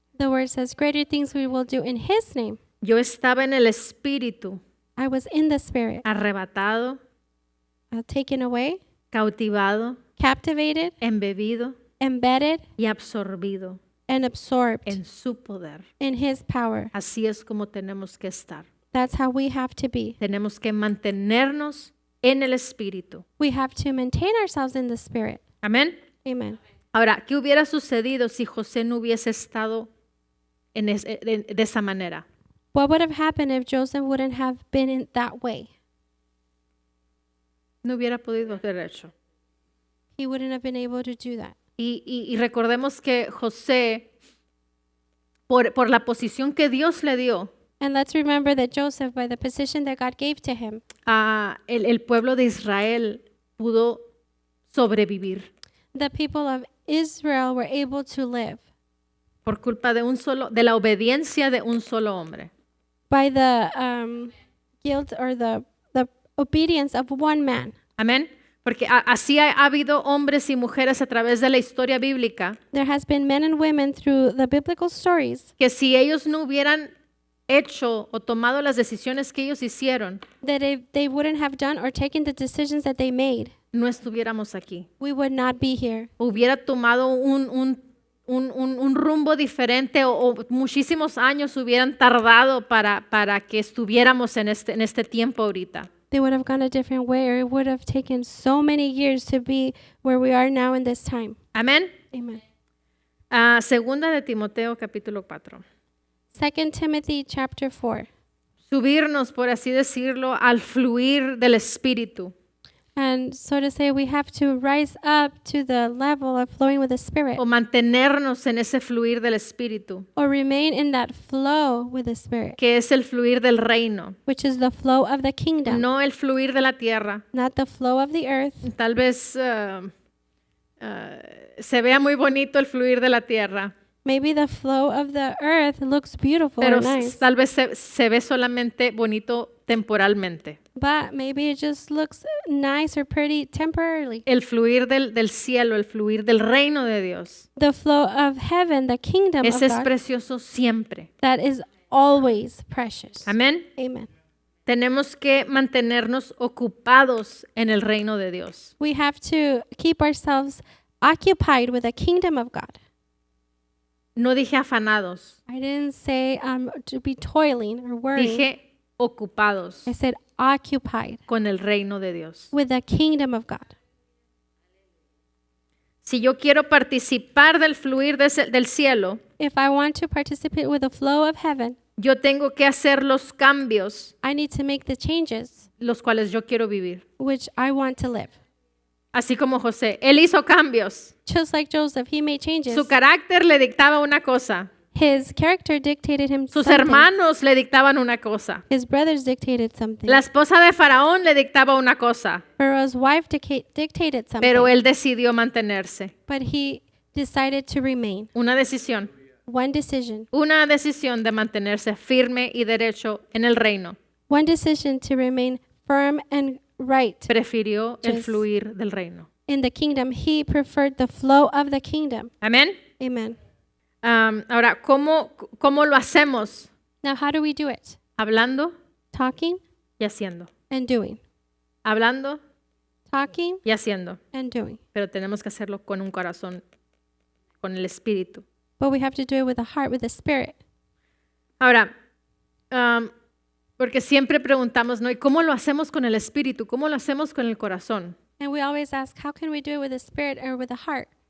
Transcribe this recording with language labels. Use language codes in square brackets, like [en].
[en] The word says, greater things we will do in his name. [es] Yo estaba en el Espíritu, [en] I was in the Spirit, [es] arrebatado, [en] taken away, [es] cautivado, [en] captivated, [es] embebido [en] embedded, [es] y absorbido [en] and absorbed [es] en su poder. [en] in his power. [es] Así es como tenemos que estar. [en] That's how we have to be. [es] Tenemos que mantenernos en el Espíritu. [en] We have to maintain ourselves in the Spirit. [es] Amén. [en] Amen. [es] Ahora, ¿qué hubiera sucedido si José no hubiese estado de esa manera? [en] What would have happened if Joseph wouldn't have been in that way? [es] No hubiera podido haber hecho. [en] He wouldn't have been able to do that. [es] Y recordemos que José, por la posición que Dios le dio, [en] And let's remember that Joseph, by the position that God gave to him, [es] el pueblo de Israel pudo sobrevivir [en] the people of Israel were able to live [es] por culpa de la obediencia de un solo hombre. [en] by the guilt or the obedience of one man. [es] Amén. Porque así ha habido hombres y mujeres a través de la historia bíblica [en] There has been men and women through the biblical stories [es] que si ellos no hubieran hecho o tomado las decisiones que ellos hicieron, [en] that if they wouldn't have done or taken the decisions that they made, [es] no estuviéramos aquí. [en] we would not be here. [es] Hubiera tomado un rumbo diferente o muchísimos años hubieran tardado para que estuviéramos en este tiempo ahorita. [en] They would have gone a different way, or it would have taken so many years to be where we are now in this time. [es] Amén. [en] Amen. [es] Segunda de Timoteo capítulo 4. [en] 2 Timothy chapter 4. [es] Subirnos, por así decirlo, al fluir del Espíritu. [en] And so to say, we have to rise up to the level of flowing with the Spirit, [es] O mantenernos en ese fluir del Espíritu, [en] or remain in that flow with the Spirit, [es] que es el fluir del reino, [en] which is the flow of the kingdom, [es] no el fluir de la tierra. [en] not the flow of the earth. [es] Tal vez se vea muy bonito el fluir de la tierra, [en] Maybe the flow of the earth looks beautiful [es] pero [en] or nice, [es] tal vez se ve solamente bonito temporalmente. [en] but maybe it just looks nice or pretty temporarily. [es] El fluir del cielo, el fluir del reino de Dios, [en] The flow of heaven, the kingdom of [es] ese es [en] God, [es] precioso siempre. [en] that is always precious. [es] Amén. [en] Amen. [es] Tenemos que mantenernos ocupados en el reino de Dios. [en] We have to keep ourselves occupied with the kingdom of God. [es] No dije afanados, [en] I didn't say to be toiling or worrying. [es] dije ocupados [en] I said occupied [es] con el reino de Dios. [en] with the kingdom of God. [es] Si yo quiero participar del fluir del cielo, [en] If I want to participate with the flow of heaven, [es] yo tengo que hacer los cambios [en] I need to make the changes [es] los cuales yo quiero vivir. [en] which I want to live. [es] Así como José, él hizo cambios. [en] Just like Joseph, he made changes. [es] Su carácter le dictaba una cosa, [en] His character dictated him [es] sus [en] something. [es] hermanos le dictaban una cosa, [en] His brothers dictated something. [es] la esposa de Faraón le dictaba una cosa, [en] Pharaoh's wife dictated something. [es] pero él decidió mantenerse. [en] But he decided to remain. [es] Una decisión [en] One decision [es] de mantenerse firme y derecho en el reino. [en] One decision to remain firm and right [es] Prefirió el [en] Yes. [es] fluir del reino. [en] in the kingdom. He preferred the flow of the kingdom. [es] Amén. [en] Amen. [es] Ahora, ¿cómo lo hacemos? [en] Now, how do we do it? [es] Hablando [en] Talking [es] y haciendo. [en] and doing. [es] Hablando [en] Talking [es] y haciendo. [en] and doing. [es] Pero tenemos que hacerlo con un corazón, con el espíritu. [en] But we have to do it with the heart, with the spirit. [es] Ahora, porque siempre preguntamos, ¿no? ¿Y cómo lo hacemos con el espíritu? ¿Cómo lo hacemos con el corazón? [en] And we always ask, how can we do it with the spirit or with the heart?